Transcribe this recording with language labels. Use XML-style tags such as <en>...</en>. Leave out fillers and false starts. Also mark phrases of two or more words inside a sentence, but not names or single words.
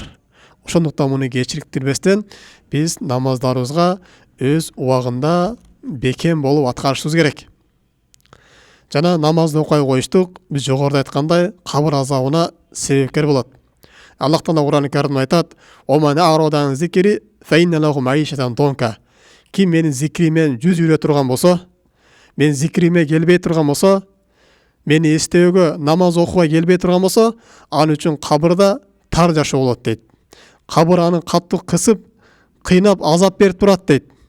<ky>Ошондуктан муну кечириктирбестен биз намаздарыбызга өз убагында бекем болуп аткарышыбыз керек. Жана намазды окуй коюштук биз жогоруда айткандай кабыр азабына себепкер болот. Аллах Таала Кур'ан-ы Каримде айтат:</ky> <ar>"ومن أعرض عن ذكري فإن له معيشة ضنكا."</ar> <ky>Ким менин зикримен жүз үйрө турган болсо, мен зикриме келбей турган болсо, мени эстөөгө, намаз окууга келбей турган болсо, ал үчүн кабырда тар жашоо болот дейт. Кабыр аны катуу кысып, кыйнап, азап берип турат дейт.</ky>